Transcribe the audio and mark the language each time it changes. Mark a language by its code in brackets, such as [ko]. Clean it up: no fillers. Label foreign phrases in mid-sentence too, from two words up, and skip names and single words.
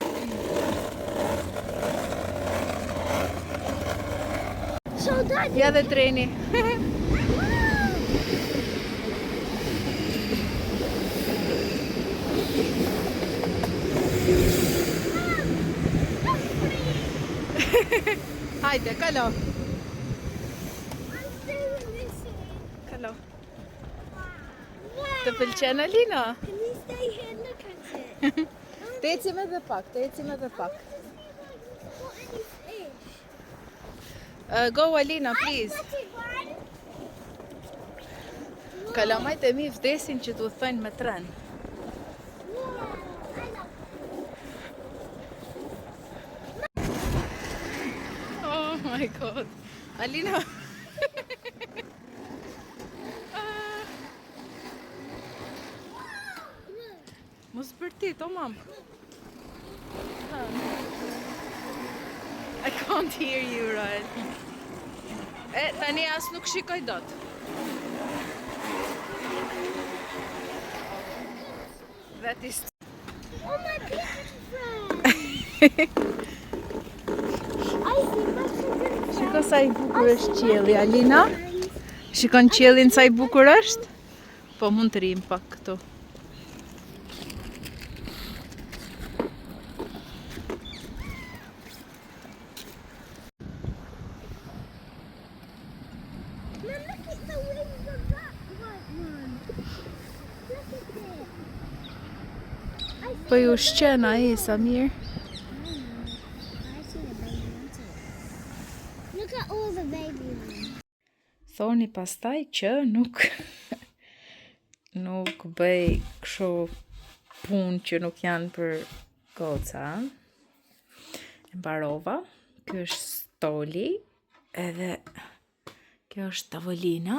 [en] So Daddy, [sq] Ja dhe treni. Hajde, kalo. [en] I'm doing this here. [sq] Kalo. [en] Wow. [sq] Të pëlqen Alina? [en] Can we stay here and look at it? [sq] Të ecim edhe pak, të ecim edhe pak. [en] What any fish? Go Alina, please. Got it one. [sq] Kalamajt e mi vdesin që t'u thënë me tren. [en] Wow. I love Oh my god. Alina. [sq] Mos bërtit, o mam. [en] I can't hear you right. [sq] Tani as nuk shikoj dot. [en] That is... Oh my beautiful friend. I see my children. [sq] Shiko sa i bukur është qielli, Alina. Shikon qiellin sa i bukur është? Po mund të rim pak këtu. [en] Mom, look at the wings of that white one. Look at it. I see [sq] Po ju shqen ai sa mirë. [en] I see the baby ones. Look at all the baby ones. [sq] Thoni pastaj që nuk bëj kështu punë që nuk janë për goca. E mbarova. Ky është stoli, edhe kjo është tavolina.